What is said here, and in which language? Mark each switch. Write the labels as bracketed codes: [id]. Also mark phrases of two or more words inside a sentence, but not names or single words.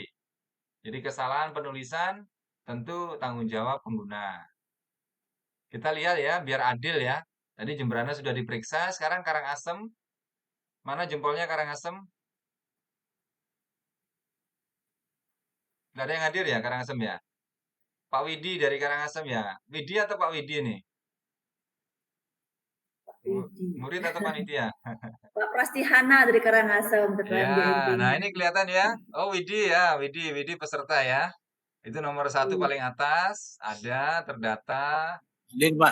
[id] Jadi kesalahan penulisan tentu tanggung jawab pengguna. Kita lihat ya, biar adil ya. Tadi Jembrana sudah diperiksa, sekarang Karangasem. Mana jempolnya Karangasem? Nggak ada yang hadir ya Karangasem ya? Pak Widi dari Karangasem ya? Widi atau Pak Widi nih? Murid atau panitia? Pak Prastihana dari Karangasem, Ketua Ya, nah MDMP-nya. ini kelihatan ya. Oh, Widi ya, Widi peserta ya. Itu nomor 1 Iya. paling atas, ada terdata. Hadir, Pak.